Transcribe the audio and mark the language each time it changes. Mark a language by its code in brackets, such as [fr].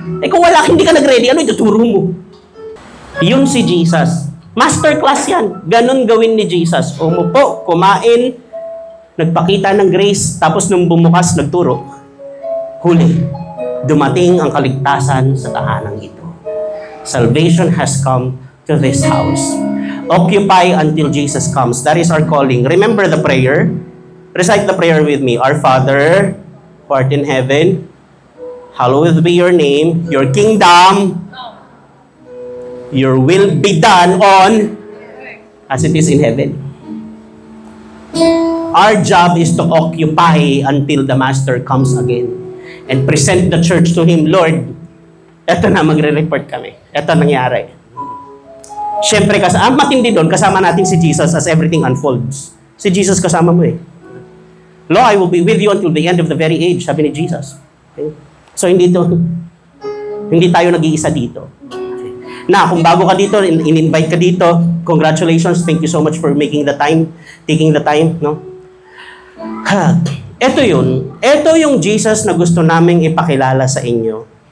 [tl] Eh kung wala, hindi ka nag-ready, ano ituturo mo? Yun si Jesus. Masterclass yan. Ganon gawin ni Jesus. Umupo, kumain, nagpakita ng grace, tapos nung bumukas, nagturo. Huli, dumating ang kaligtasan sa tahanang ito. [en] Salvation has come to this house. Occupy until Jesus comes. That is our calling. Remember the prayer? Recite the prayer with me. Our Father, who art in heaven, hallowed be your name, your kingdom, your will be done on as it is in heaven. Our job is to occupy until the Master comes again and present the church to Him. [tl] Lord, eto na, magre-report kami. Eto nangyari. Siyempre, ang matindi doon, kasama natin si Jesus [en] as everything unfolds. [tl] Si Jesus kasama mo eh. [en] Lo, I will be with you until the end of the very age, [tl] sabi ni Jesus. Okay? So, hindi tayo nag-iisa dito. Na, kung bago ka dito, in-invite ka dito, congratulations, [en] thank you so much for taking the time, [tl] no? Ito yun. Ito yung Jesus na gusto naming ipakilala sa inyo.